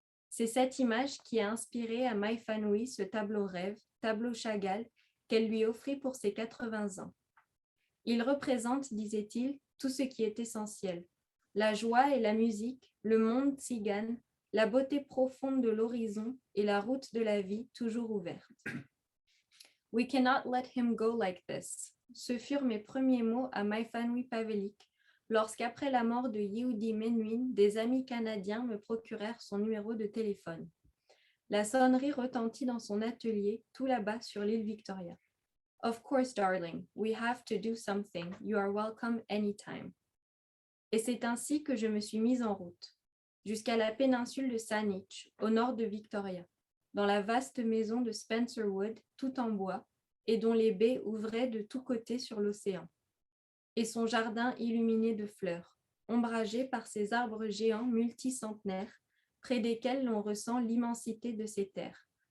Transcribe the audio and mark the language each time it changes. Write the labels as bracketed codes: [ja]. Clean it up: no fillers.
[fr] C'est cette image qui a inspiré à Mai Fanoui ce tableau rêve, tableau Chagall, qu'elle lui offrit pour ses 80 ans. Il représente, disait-il, tout ce qui est essentiel. La joie et la musique, le monde tzigane, la beauté profonde de l'horizon et la route de la vie toujours ouverte. [en] We cannot let him go like this. [fr] Ce furent mes premiers mots à Mai Fanoui Pavelik, lorsqu'après la mort de Yehudi Menuhin, des amis canadiens me procurèrent son numéro de téléphone. La sonnerie retentit dans son atelier, tout là-bas sur l'île Victoria. [en] Of course, darling, we have to do something. You are welcome anytime. [fr] Et c'est ainsi que je me suis mise en route, jusqu'à la péninsule de Saanich, au nord de Victoria, dans la vaste maison de Spencerwood, tout en bois, et dont les baies ouvraient de tous côtés sur l'océan. Et son jardin illuminé de fleurs, ombragé par ces arbres géants multicentenaires, près desquels l'on ressent l'immensité de ces terres.